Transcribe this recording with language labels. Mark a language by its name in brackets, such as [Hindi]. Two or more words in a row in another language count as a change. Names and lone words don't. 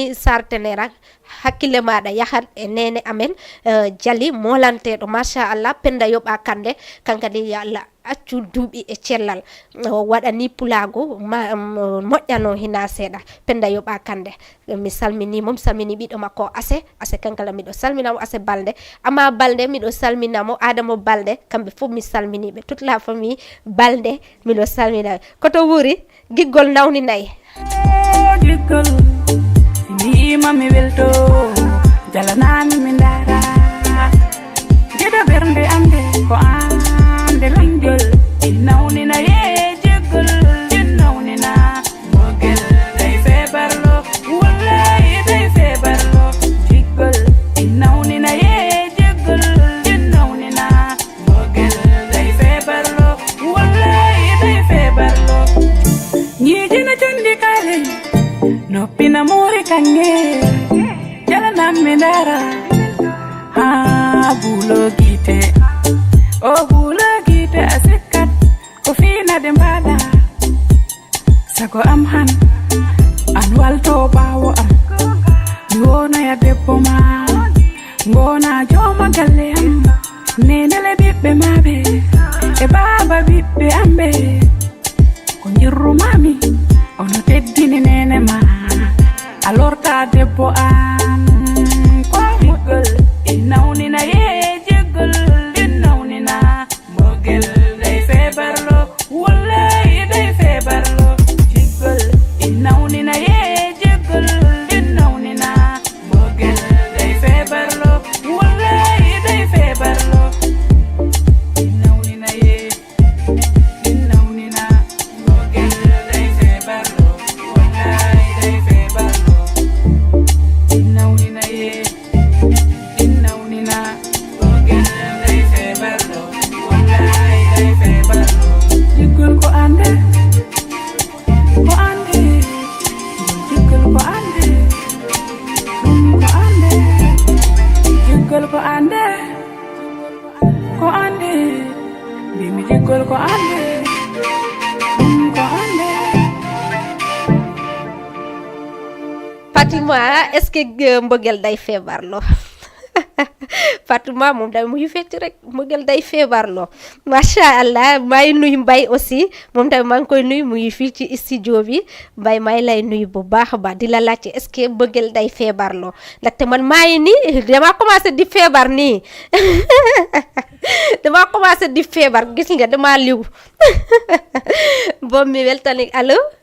[Fula] nani Sare Tenera weltaniran hakkille maɗa yahat e nene amen Jali molanteɗo machallah Penda Yoɓa Kande kankadi ya Allah accu duuɓi e cellal waɗani pulago moƴƴano hina seeɗa Penda Yoɓa Kande mi salminimo mi salmini ɓiɗo makko ase kankala miɗo salminamo ase Balde Ama Balde miɗo salminamo Adamo Balde kamɓe fof mi salminiɓe [French] toute la famille [Fula] Balde miɗo salminaɓe koto wuri giggol nawninayi giggol sinima mi welto jalanami mi ndara geɗo ɓernde ande ko ande langol inawnina ye jeggol inawnina mogel day febarlo wallahi day febarlo jiggol inawnina ye jeggol inawnina mogel day febarlo wallahi day febarlo ñijina condi kale noppina muri kange jalanami ndara bulo gite o bulo gite asikkat ko fina de mbada sago am han an walto bawo am mi wona ya debbo ma ngona joma galle am nenele bibbe mabe e baba bibbe ambe ko jirru mami ono teddini nene ma alorta debbo am ko migol inawnina ye jeggol inawnina mogel day febarlo wallahi day febarlo jeggol inawnina ye jeggol inawnina mogel day febarlo wallahi day febarlo inawnina ye inawnina mogel day febarlo wallahi day febarlo inawnina ye Jiggol ko ande jiggol ko ande ko ande jiggol ko ande ko ande bimi jiggol ko ande ko ande [Wolof] Fatima [French] est-ce que [Wolof] mbëggeel day feebarloo Fatima moom tamit mu ngi fecc rek mbëggeel day feebarloo macha allah may nuyu Mbay aussi moom tamit maa ngi koy nuyu mu ngi fii ci studio bi Mbay may lay nuyu bu baax a baax di la laajte [French] est-ce que [Wolof] mbëggeel day feebarloo ndaxte man maa ngi nii dama commencé di feebar nii dama commencé di feebar gis nga dama liw boobu mi weltani allo